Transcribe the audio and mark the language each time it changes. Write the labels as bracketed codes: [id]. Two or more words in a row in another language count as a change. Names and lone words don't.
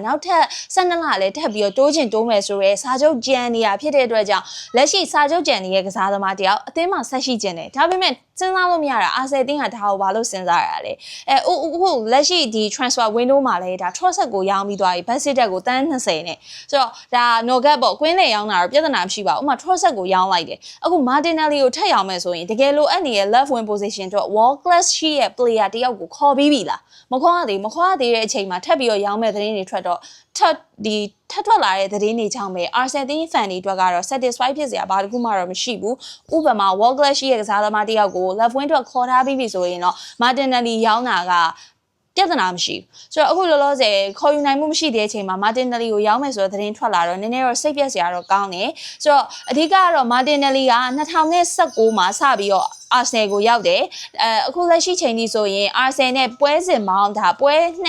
[my] နောက်ထပ်12လလည်းထပ်ပြီးတော့တိုးချင်တိုးမယ်ဆိုရဲစာချုပ်ကျန်နေတာဖြစ်တဲ့အတွက်ကြောင့်လက်ရှိစာချုပ်ကျန်နေတဲ့ကစားသမားတယောက်အသင်းမှာဆက်ရှိကျင်တယ်ဒါပေမဲ့စဉ်းစားလို့မရတာအာဆယ်တင်းကဒါကိုဘာလို့စဉ်းစားရလဲအခုလက်ရှိဒီ [en] transfer window [my] မှာလဲဒါ Trossard ကိုရောင်းပြီးသွားပြီ Bassett ကိုတန်း20နဲ့ဆိုတော့ဒါ Nogat ပေါ့ကွင်းလေရောင်းတာတော့ပြဿနာမရှိပါဘူးဥပမာ Trossard ကိုရောင်းလိုက်တယ်အခု Martinelli ကိုထပ်ရောင်းမယ်ဆိုရင်တကယ်လို့အဲ့နေရဲ့ [en] left wing [my] position တော့ [en] world class [my] ရှိရဲ့ player တယောက်ကိုခေါ်ပြီးပြီလားမခေါ်ရသေးတဲ့အချိန်မှာထပ်ပြီးတော့ရောင်းမဲ့သတင်းတွေထွက်တော့ထပ်ထွက်လာတဲ့ သတင်းတွေကြောင့်ပဲ Arsenal တင်း fan တွေအတွက်ကတော့ satisfy ဖြစ်စရာဘာတစ်ခုမှတော့မရှိဘူးဥပမာ [en] world class [my] ရှိရဲ့ကစားသမားတယောက်ကို [en] left wing [my] အတွက်ခေါ်ထားပြီးပြီဆိုရင်တော့ Martinelli ရောင်းတာကပြဿနာမရှိဘူးဆိုတော့အခုလောလောဆယ်ခေါ်ယူနိုင်မှုမရှိတဲ့အချိန်မှာ Martinelli ကိုရောင်းမယ်ဆိုတဲ့သတင်းထွက်လာတော့နည်းနည်းတော့စိတ်ပြက်စရာတော့ကောင်းတယ်ဆိုတော့အဓိကတော့ Martinelli က2019မှာစပြီးတော့Arsenal ကိုရောက်တယ်အခုလက်ရှိချိန်ကြီးဆိုရင် Arsenal နဲ့ပွဲစဉ်ပေါင်းဒါပွဲ